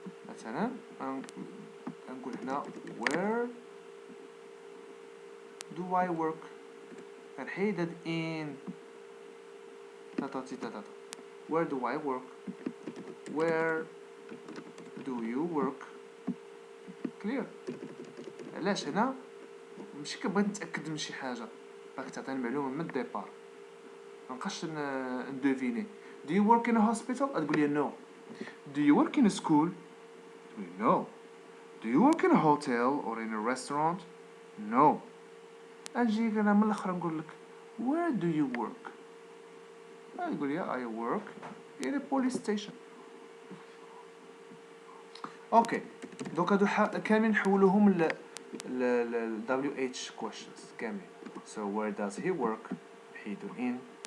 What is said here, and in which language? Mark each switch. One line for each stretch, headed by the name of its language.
Arabic: مثلا نقول هنا
English: where do I work،
Arabic: غنحيد هاد in تاتا.
English: where do I work؟ where do you work؟
Arabic: clear؟ علاش هنا ماشي كنبغي نتاكد من شي حاجه، باغي تعطيني المعلومه من الديبار، منبقاش ندوفيني.
English: do you work in a hospital؟
Arabic: تقول لي
English: no. do you work in a school؟ تقول لي no. do you work in a hotel or in a restaurant؟ no.
Arabic: نجيك انا من الاخر نقول لك
English: where do you work؟
Arabic: تقول لي
English: I work in a police station.
Arabic: اوكي دوك هادو كاملين نحولوهم ل WH questions كاملين.
English: so where does he work؟ نحيدو in.